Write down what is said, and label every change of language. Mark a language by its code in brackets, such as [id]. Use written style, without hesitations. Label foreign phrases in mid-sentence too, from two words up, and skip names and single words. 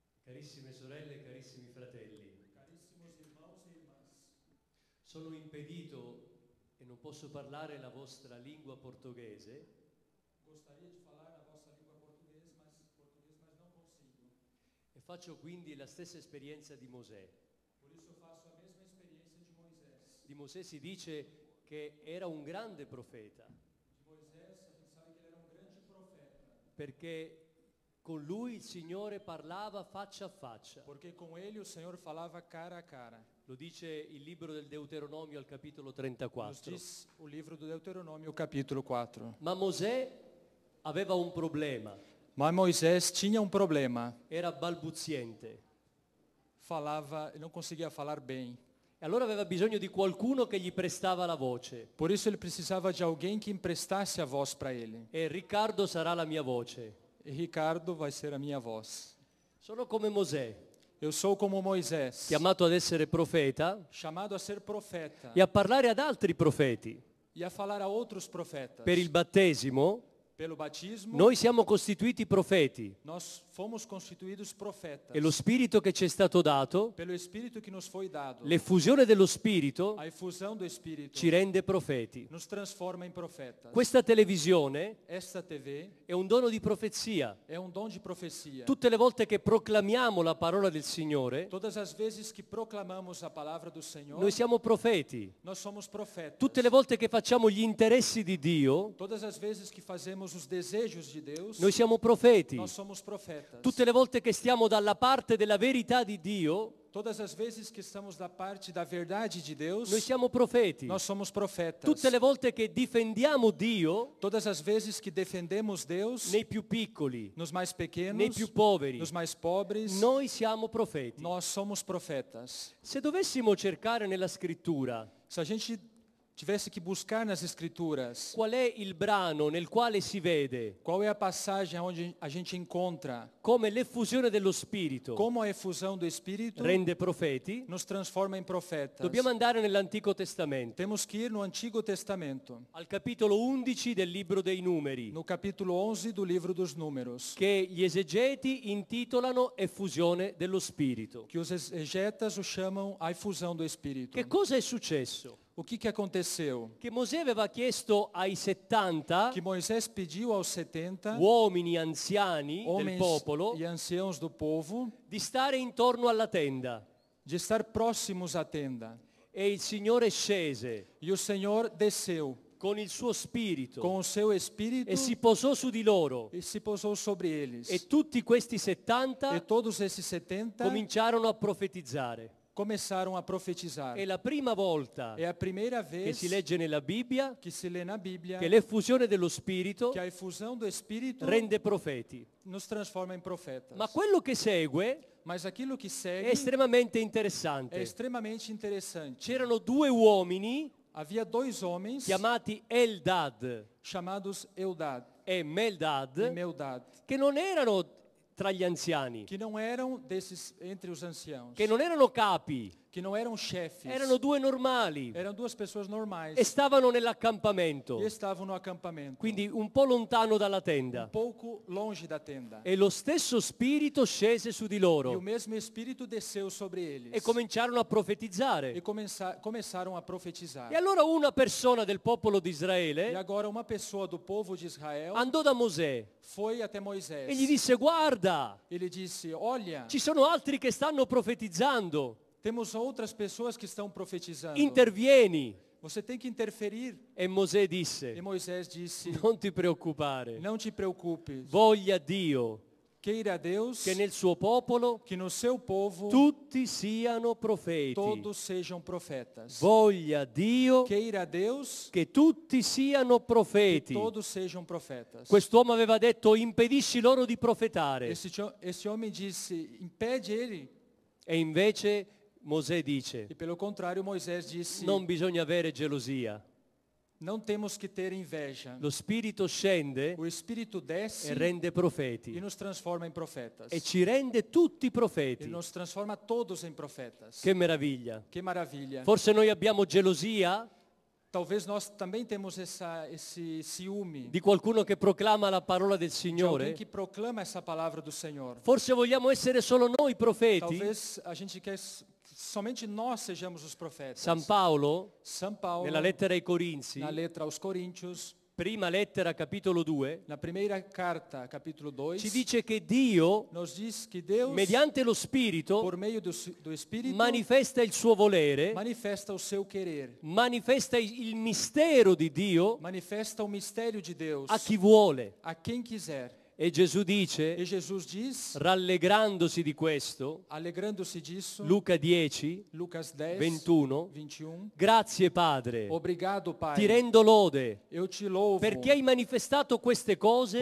[it] Carissime sorelle, carissimi fratelli, [pt] Carissimos irmãos e irmãs, [it] sono impedito e non posso parlare la vostra lingua portoghese [pt] gostaria de falar na vossa língua português, mas não consigo. [it] e faccio quindi la stessa esperienza di Mosè. [pt] Por isso eu faço a mesma experiência de Moisés. [it] Di Mosè si dice che era un grande profeta [pt] De Moisés, a gente sabe que ele era um grande profeta, [it] perché con lui il Signore parlava faccia a faccia. [pt] porque com ele o Senhor falava cara a cara. [it] Lo dice il libro del Deuteronomio al capitolo [pt] Nos 34. diz o livro do Deuteronômio, capítulo 4. [it] Ma Mosè aveva un problema, [pt] Mas Moisés tinha um problema. [it] era balbuziente. [pt] Ele não conseguia falar bem. [it] E allora aveva bisogno di qualcuno che gli prestava la voce. [pt] Por isso ele precisava de alguém que emprestasse a voz para ele. [it] E Riccardo sarà la mia voce. [pt] E Ricardo vai ser a minha voz. [it] Sono come Mosè, [pt] Eu sou como Moisés, [it] chiamato ad essere profeta [pt] chamado a ser profeta [it] e a parlare ad altri profeti. [pt] e a falar a outros profetas. [it] Per il battesimo [pt] Pelo batismo, [it] noi siamo costituiti profeti [pt] nós fomos constituídos profetas. [it] e lo spirito che ci è stato dato, [pt] Pelo Espírito que nos foi dado, [it] l'effusione dello spirito [pt] a efusão do Espírito [it] ci rende profeti. [pt] nos transforma em profetas. [it] Questa televisione [pt] Esta TV [it] è un dono di profezia. [pt] é um dom de profecia. [it] Tutte le volte che proclamiamo la parola del Signore, [pt] Todas as vezes que proclamamos a palavra do Senhor, [it] noi siamo profeti. [pt] nós somos profetas. [it] Tutte le volte che facciamo gli interessi di Dio, [pt] Todas as vezes que fazemos os desejos de Deus, [it] noi siamo profeti. [pt] nós somos profetas. [it] Tutte le volte che stiamo dalla parte della verità di Dio, [pt] Todas as vezes que estamos da parte da verdade de Deus, [it] noi siamo profeti. [pt] nós somos profetas. [it] Tutte le volte che difendiamo Dio [pt] Todas as vezes que defendemos Deus, [it] nei più piccoli, [pt] nos mais pequenos, [it] nei più poveri, [pt] nos mais pobres, [it] noi siamo profeti. [pt] nós somos profetas. [it] Se dovessimo cercare nella scrittura [pt] Se a gente tivesse que buscar nas Escrituras [it] qual è il brano nel quale si vede [pt] qual é a passagem onde a gente encontra [it] come l'effusione dello Spirito [pt] como a efusão do Espírito [it] rende profeti, [pt] nos transforma em profetas, [it] dobbiamo andare nell'Antico Testamento, [pt] temos que ir no Antigo Testamento, [it] al capitolo 11 del libro dei Numeri, [pt] no capítulo 11 do livro dos Números, [it] che gli esegeti intitolano effusione dello Spirito. [pt] que os exegetas o chamam a efusão do Espírito. [it] Che cosa è successo? [pt] O que aconteceu? [it] Che Mosè aveva chiesto ai 70 [pt] Que Moisés pediu aos 70 [it] uomini anziani del [pt] homens [it] popolo [pt] e anciãos do povo [it] di stare intorno alla tenda. [pt] de estar próximos à tenda. [it] E il Signore scese [pt] E o Senhor desceu [it] con il suo spirito [pt] com o seu Espírito [it] e si posò su di loro. [pt] e se pousou sobre eles. [it] E tutti questi [pt] E 70 todos esses 70 [it] cominciarono a profetizzare. [pt] começaram a profetizar. [it] È la prima volta [pt] É a primeira [it] che [pt] vez [it] si legge nella Bibbia [pt] que se lê na Bíblia [it] che l'effusione dello Spirito [pt] que a efusão do Espírito [it] rende profeti. [pt] nos transforma em profetas. [it] Ma quello che segue [pt] Mas aquilo que [it] è [pt] segue [it] estremamente [pt] é [it] interessante. [pt] extremamente interessante. [it] C'erano due uomini [pt] Havia dois homens [it] chiamati Eldad [pt] chamados Eudad [it] e [pt] e [it] Meldad [pt] Meudad, [it] che non erano tra gli anziani, [pt] que não eram desses entre os anciãos, [it] che non erano capi, [pt] que não eram chefes, [it] erano due normali [pt] eram duas pessoas normais [it] e stavano nell'accampamento, [pt] e estavam no acampamento, [it] quindi un po' lontano dalla tenda. [pt] pouco longe da tenda. [it] E lo stesso spirito scese su di [pt] E o [it] loro [pt] mesmo Espírito desceu sobre eles [it] e cominciarono a profetizzare. [pt] e começaram a profetizar. [it] E allora una persona del popolo di [pt] E [it] Israele [pt] agora uma pessoa do povo de Israel [it] andò da Mosè [pt] foi até [it] e gli [pt] Moisés. [it] disse: guarda, [pt] Ele disse: olha, [it] ci sono altri che stanno profetizzando, [pt] temos outras pessoas que estão profetizando. [it] intervieni. [pt] Você tem que interferir. [it] E Mosè [pt] E [it] disse: [pt] Moisés disse: [it] non ti preoccupare, [pt] não te preocupes. [it] voglia Dio [pt] Queira Deus [it] che nel suo popolo [pt] que no seu povo [it] tutti siano profeti. [pt] todos sejam profetas. [it] Voglia Dio [pt] Queira Deus [it] che tutti siano [pt] que [it] profeti. [pt] todos sejam profetas. [it] Quest'uomo aveva detto: impedisci loro di profetare. [pt] Esse homem disse: impede ele. [it] E invece Mosè dice: [pt] E pelo contrário, Moisés disse: [it] non bisogna avere gelosia. [pt] não temos que ter inveja. [it] Lo Spirito scende [pt] O Espírito desce [it] e rende [pt] e [it] profeti. [pt] nos transforma em profetas. [it] E ci rende tutti [pt] Ele [it] profeti. [pt] nos transforma todos em profetas. [it] Che meraviglia. [pt] Que maravilha. [it] Forse noi abbiamo gelosia [pt] Talvez nós também temos esse ciúme [it] di qualcuno che proclama la parola del [pt] de alguém [it] Signore? [pt] que proclama essa palavra do Senhor. [it] Forse vogliamo essere solo noi profeti? [pt] Talvez a gente quer que somente nós sejamos os profetas. [it] San Paolo, [pt] São Paulo, [it] nella lettera ai Corinzi, [pt] na letra aos Coríntios, [it] prima lettera, capitolo 2, [pt] na primeira carta, capítulo 2, [it] ci dice che Dio, [pt] nos diz que Deus, [it] mediante lo Spirito, [pt] por meio do Espírito, [it] manifesta il suo volere, [pt] manifesta o seu querer, [it] manifesta il mistero di Dio [pt] manifesta o mistério de Deus [it] a chi vuole. [pt] a quem quiser. [it] E Gesù dice, [pt] E Jesus diz, [it] rallegrandosi di questo, [pt] alegrando-se disso, [it] Luca 10, [pt] Lucas 10, [it] 21, [pt] 21, [it] grazie Padre, [pt] obrigado, Pai, [it] ti rendo lode, [pt] eu te louvo, [it] perché hai manifestato queste cose